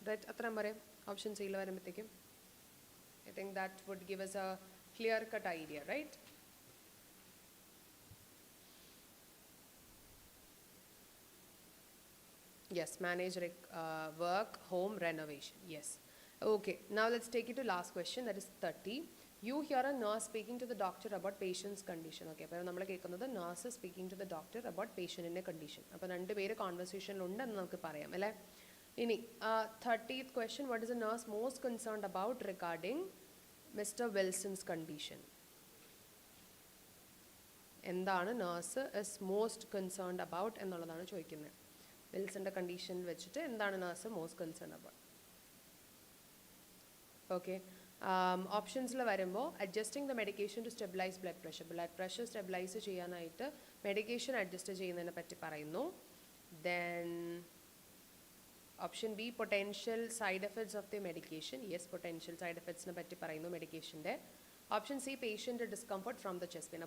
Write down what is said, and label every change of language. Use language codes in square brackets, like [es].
[ml] Right, അത്രയും പറയാം option സിയിൽ വരുമ്പോഴത്തേക്കും. [en] I think that would give us a clear cut idea, right? Yes, manage work home renovation. Yes. Okay, now let's take it to last question, that is 30. You hear a nurse speaking to the doctor about patient's condition. Okay, [ml] അപ്പോൾ നമ്മൾ കേൾക്കുന്നത് [en] nurse speaking to the doctor about patient's condition. [ml] അപ്പോൾ രണ്ടുപേര് കോൺവെർസേഷനിലുണ്ടെന്ന് നമുക്ക് പറയാം അല്ലേ. [en] ഇനി 30th question, what is the nurse most concerned about regarding Mr. Wilson's condition? എന്താണ് nurse is most concerned about [ml] എന്നുള്ളതാണ് ചോദിക്കുന്നത്. വിൽസന്റെ കണ്ടീഷൻ വെച്ചിട്ട് എന്താണ് [en] nurse most concerned about? [ml] Okay. ഓപ്ഷൻസിൽ വരുമ്പോൾ [en] adjusting the medication to stabilise blood pressure [ml] stabilise ചെയ്യാനായിട്ട് medication adjust ചെയ്യുന്നതിനെ പറ്റി പറയുന്നു. Then [en] Option B, potential side effects of the medication. Yes, potential side effects medication there. Option C, patient discomfort from the chest pain.